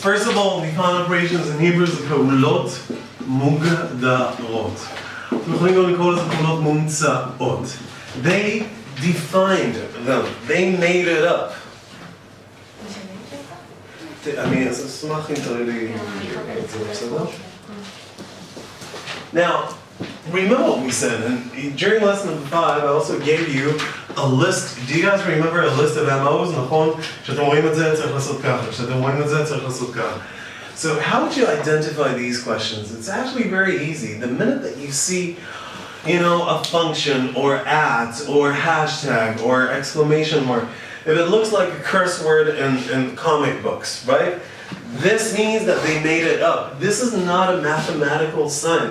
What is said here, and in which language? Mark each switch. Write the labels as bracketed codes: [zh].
[en] First of all, define operations in Hebrew [he] זה פעולות מוגדרות. אנחנו יכולים גם לקרוא לזה פעולות מומצאות. [en] They defined them. They made it up. [he] אני אשמח אם תראה לי את זה, בסדר? [en] Now, remember what we said, and during lesson number 5, I also gave you a list. Do you guys remember a list of MOs? [he] נכון? כשאתם רואים את זה, צריך לעשות ככה. כשאתם רואים את זה, צריך לעשות ככה. [en] So how would you identify these questions? It's actually very easy. The minute that you see, you know, a function or at or hashtag or exclamation mark, if it looks like a curse word in comic books, right? This means that they made it up. This is not a mathematical sign.